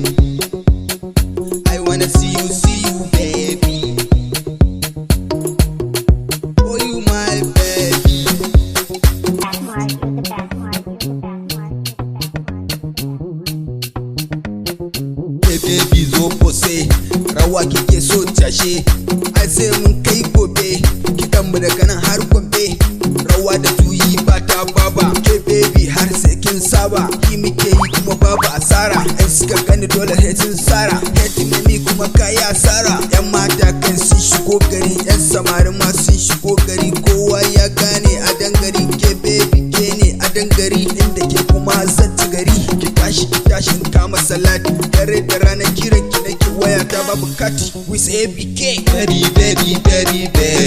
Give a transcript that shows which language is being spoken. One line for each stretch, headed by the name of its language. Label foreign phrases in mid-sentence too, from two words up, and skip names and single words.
English: I wanna see you, baby. Oh, you, my baby. Smart, you're the best.
Hausa: Ke baby zo kose, rawa kike so tashe, ai sai mun kai gobe, kiɗan mu daga nan har Gombe, rawa da juyi ba ta baba. Ke baby har sai kin saba, ki muke yi kuma babu asara, ai suka gani dole sai sun sara, kai mami kuma kayi asara. Yan mata kan sun shigo gari, yan samari ma sun shigo gari, kowa ya gane a dangari. Ke baby ke ne a dangari, inda ke kuma zan ci gari. Ki tashi in kama salati, dare da rana kiran ki nake waya ta babu kati.
English: With ABK, baby, baby, baby,